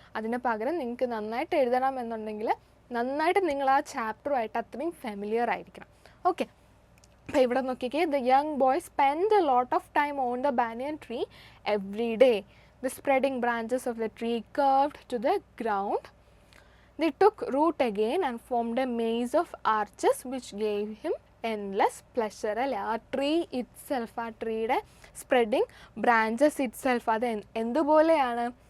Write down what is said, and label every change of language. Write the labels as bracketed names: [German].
[Malayalam] അതിന് പകരം നിങ്ങൾക്ക് നന്നായിട്ട് എഴുതണം എന്നുണ്ടെങ്കിൽ നന്നായിട്ട് നിങ്ങൾ ആ ചാപ്റ്ററുമായിട്ട് അത്രയും ഫെമിലിയർ ആയിരിക്കണം. ഓക്കെ, അപ്പോൾ ഇവിടെ നോക്കിക്കേ. [English] The young boy spend a lot of time on the banyan tree every day. The spreading branches of the tree curved to the ground. They took root again and formed a maze of arches which gave him endless pleasure. [Malayalam] അല്ലേ, ആ tree itself, ആ ട്രീയുടെ spreading branches itself അത് എന്തുപോലെയാണ്?